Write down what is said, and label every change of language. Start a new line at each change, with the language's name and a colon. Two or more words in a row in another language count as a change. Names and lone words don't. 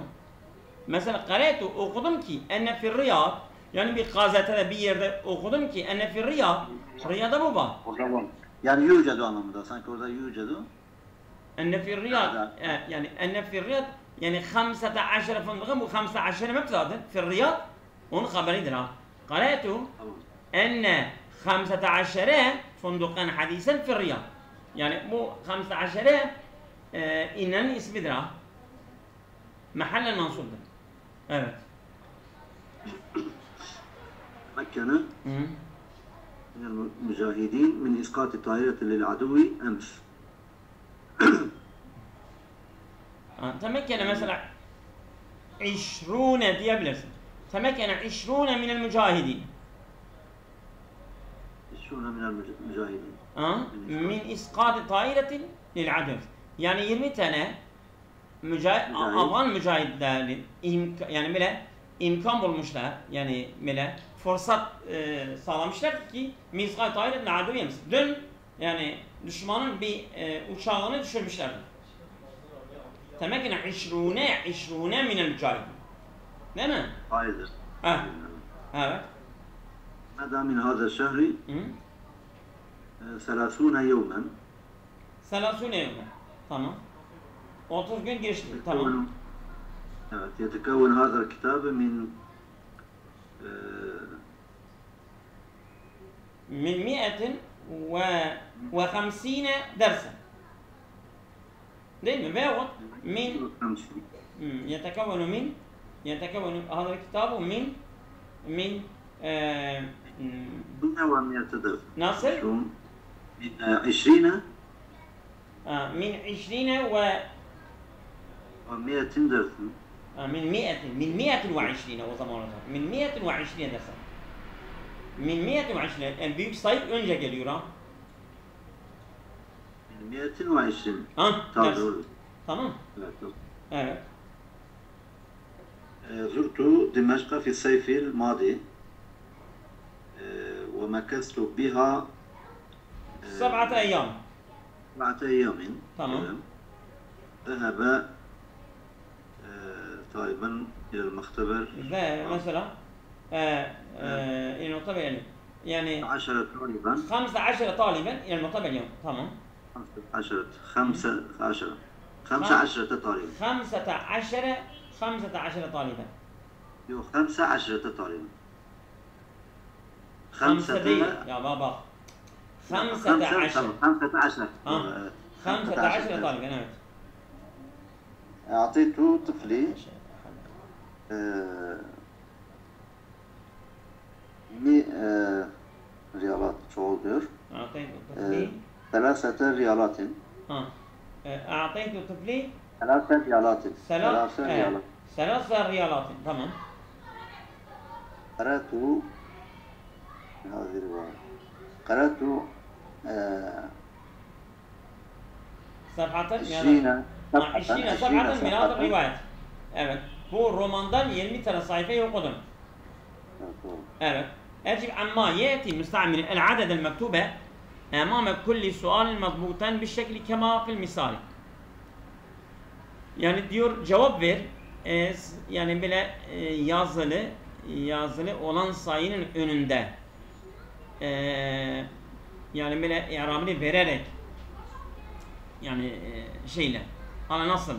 Turkish: Mesela قرأت okudum ki
Arabic: أن في الرياض,
Turkish: yani bir gazetede bir yerde okudum ki
Arabic: أن في الرياض,
Turkish: Riyad'da bu var. O zaman yani yücedu anlamında sanki orada yücedu.
Arabic: أن في الرياض
Turkish: yani
Arabic: أن في الرياض
Turkish: yani 15 fındığı bu 15
Arabic: ما بتزادن في الرياض
Turkish: onun haberidir ha.
Arabic: قرأت enne 15 فندقا حديثا في الرياض.
Turkish: Yani bu 15 İnnenin ismidir ha. Mahallen mansubdur. Evet.
Arabic: مكن من المجاهدين من إسقاط طائرة للعدو أمس.
Turkish: Temekkene mesela 20 diyebilirsin.
Arabic: تمكن 20 من المجاهدين. 20 من المجاهدين. من إسقاط طائرة للعدو.
Turkish: Yani 20 tane Afgan mücahitlerin yani böyle imkan bulmuşlar, yani böyle fırsat sağlamışlar ki
Arabic: إسقاط طائرة للعدو
Turkish: yemiş. Dün yani düşmanın bir uçağını düşürmüşlerdi.
Arabic: تمكن 20 من المجاهدين.
Turkish: Değil mi? Hayır. Evet.
Arabic: مدى من هذا الشهر 30 يوما.
Turkish: 30 yevmen. Tamam. 30 gün geçti. Tamam. Evet.
Arabic: يتكون هذا الكتاب من من 150 درسا.
Turkish: değil mi? Veyahut min
Arabic: يتكون هذا الكتاب من 100 درس.
Turkish: nasıl?
Arabic: من 20 من 20 و 100 درس.
Turkish: من 120 o zaman olacak.
Arabic: من 120 dersen.
Turkish: من 120 en büyük sayı önce geliyor ha. 120. Tamam. Tamam. Evet.
Arabic: زرت دمشق في الصيف الماضي ومكثت بها 7 أيام. 7 أيام. تمام. ذهب طالبا إلى المختبر. مثلا إلى المختبر يعني 10 طالبا. 15 طالبا إلى المختبر اليوم. تمام. 15 طالبا. 15 طالبا. يو 15 طالبا.
Turkish: 5 değil ya baba. 15.
Arabic: 15 طالبا evet. أعطيت طفلي ريالات
Turkish: çoğul diyor.
Arabic: أعطيت طفلي 3 ريالات. أعطيت طفلي 3 ريالات. 3 ريالات. tamam. قرأت هذه الرواية. قرأت صفحة 20 صفحة من هذا الرواية.
Turkish: Evet. Bu romandan 20 tane sayfayı okudum. Evet.
Arabic: أجب عما يأتي مستعمل العدد المكتوبة أمام كل سؤال مضبوطا بالشكل كما في المثال.
Turkish: Yani diyor cevap ver. Yani böyle yazılı olan sayının önünde yani böyle i'rabını vererek yani şeyle ana nasıldır?